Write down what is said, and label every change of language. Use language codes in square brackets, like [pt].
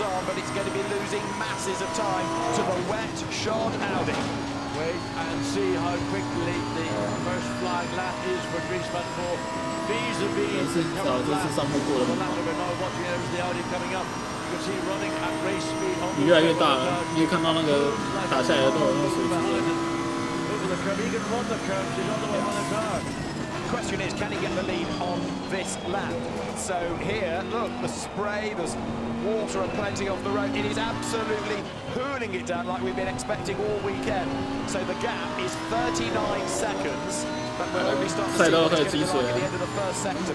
[en] But it's going to be losing masses of time to the wet shod Audi. Wait and see how quickly the first flying lap is for Dries Van Voor. Vis-a-vis the current lap. The lap that we're now watching here is the Audi coming up. You can see running at race speed on the [zh] 越来越大了，你可以看到那个打下来的都有那个水珠。 [en] Over the curve, he can run the curves, he's on the way on the car. question is, can he get the lead on this lap? So here, look, the spray, there's water aplenty off the road. It is absolutely hooning it down like we've been expecting all weekend. So the gap is 39 seconds. But we'll only start to see what it's going to be like at the end of the first sector.